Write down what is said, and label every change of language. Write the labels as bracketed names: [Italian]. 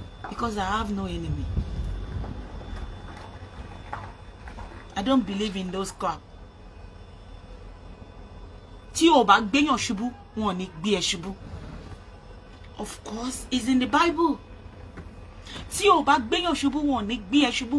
[English] Because I have no enemy. I don't believe in those crap. [Yoruba] tí o bá gbéyàn ṣubú wọn ò ní gbé ẹ ṣubú. [English] Of course, it's in the Bible. [Yoruba] Tí o bá gbéyàn ṣubú wọn ò ní gbé ẹ ṣubú.